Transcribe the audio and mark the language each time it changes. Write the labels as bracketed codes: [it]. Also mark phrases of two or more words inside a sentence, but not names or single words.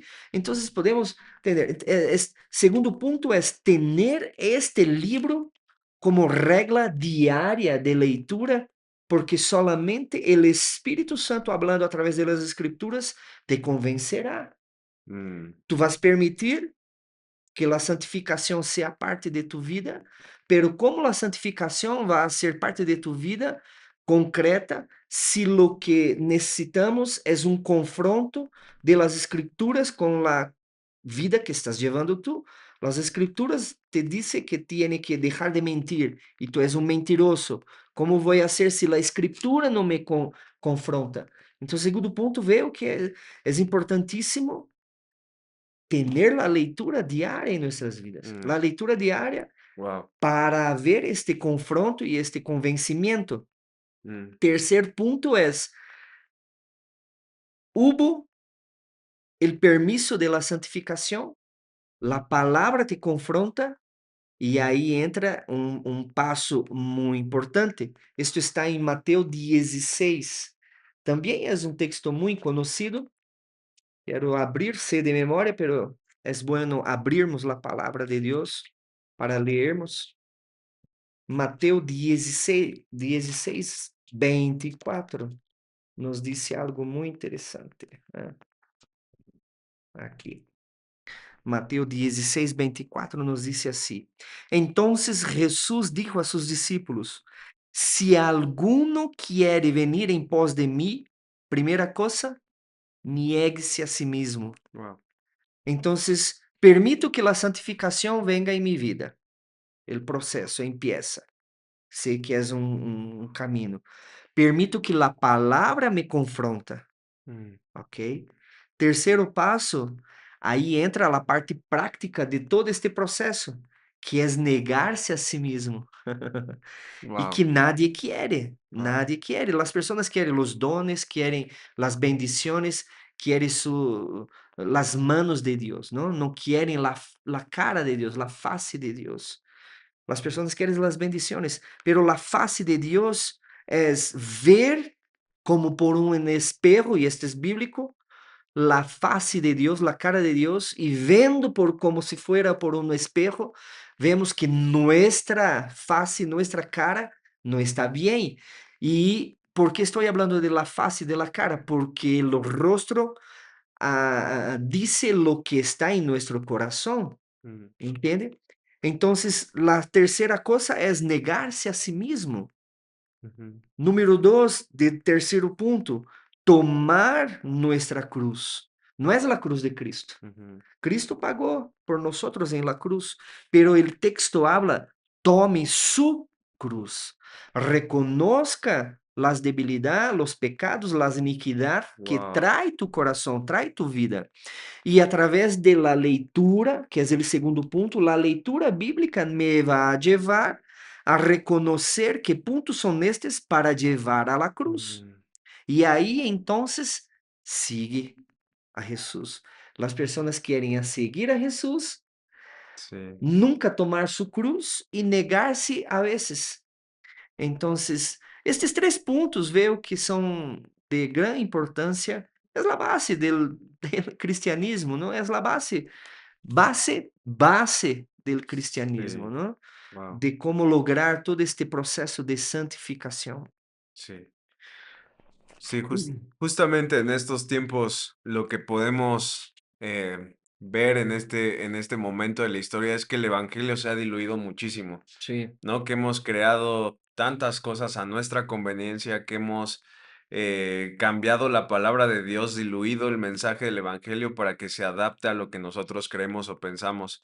[pt] Então, podemos entender. Segundo punto é ter este livro como regla diária de leitura, porque solamente o Espírito Santo, hablando através das Escrituras, te convencerá. mm, Tu vas permitir que a santificação seja parte de tu vida, pero como a santificação vai ser parte de tu vida concreta, se [es] lo que [pt] necessitamos é um confronto [es] de las escrituras [pt] com a vida que estás [es] llevando tú. Las escrituras te dice que tiene que dejar de mentir y tú eres un mentiroso. ¿Cómo voy a hacer si la escritura no me confronta? Entonces, segundo punto, veo que es importantísimo tener la leitura diaria en nuestras vidas. mm. La leitura diaria Wow. para ver este confronto y este convencimiento. Mm, Tercer punto es, hubo el permiso de la santificación, la palabra te confronta. [pt] E aí entra um passo muito importante. Isto está em Mateus 16. Também é um texto muito conhecido. Quero abrir-se de memória, pero é bueno abrirmos a palavra de Deus para lermos. Mateus 16, 24 nos diz algo muito interessante. Aqui. Mateus 16, 24 nos diz assim: [es] Entonces Jesús dijo a sus discípulos: Si alguno quiere venir en pos de mí, primeira cosa, niegue-se a si mismo. wow. Entonces, permito que la santificación venga en mi vida. El proceso empieza. [pt] Sei que é um caminho. [es] Permito que la palabra me confronta. Mm, Ok? [pt] Terceiro passo, aí entra a parte prática de todo este processo, que é negar-se a si mesmo. E wow. [es] que nadie quiere, Wow. nadie quiere. Las personas quieren los dones, quieren las bendiciones, quieren las manos de Dios, ¿no? No quieren la cara de Dios, la faz de Dios. Las personas quieren las bendiciones, pero la faz de Dios es ver como por un espejo, y este es bíblico, la faz de Deus, la cara de Deus, [pt] e vendo [es] por como se fuera por um espejo, vemos que nuestra face, nuestra cara [pt] não está bem. E por que estou falando [es] de la face de la cara? [pt] Porque o rostro [es] dice lo que [pt] está em nosso coração, Mm, entende? Então, a terceira coisa é negar-se a si mesmo. ujú, Número 2, de terceiro ponto, tomar [es] nuestra cruz. [pt] Não é a cruz de Cristo. ujú, [es] Cristo [pt] pagou por nós em [es] la cruz, pero el texto habla, tome su cruz, reconozca las debilidades, los pecados, las iniquidades que wow. trae tu coração, trae tu vida. [pt] E através de la leitura, que é o segundo ponto, a leitura bíblica me vai levar a reconhecer que pontos são estes para levar [es] a la cruz. Mm, [pt] E aí, então, sigue a Jesus. As pessoas querem a seguir a Jesus, [es] sí, [pt] nunca tomar sua cruz e negar-se a vezes. Então, estes três pontos, vejo que são de grande importância. É a base do cristianismo, não é a base do cristianismo, [es] sí, [pt] não? wow. [es] De como lograr todo este processo de santificação. Sí. Sí, justamente en estos tiempos lo que podemos ver en este momento de la historia es que el evangelio se ha diluido muchísimo, [pt] Sim, [es] ¿no? Que hemos creado tantas cosas a nuestra conveniencia, que hemos cambiado la palabra de Dios, diluido el mensaje del evangelio para que se adapte a lo que nosotros creemos o pensamos.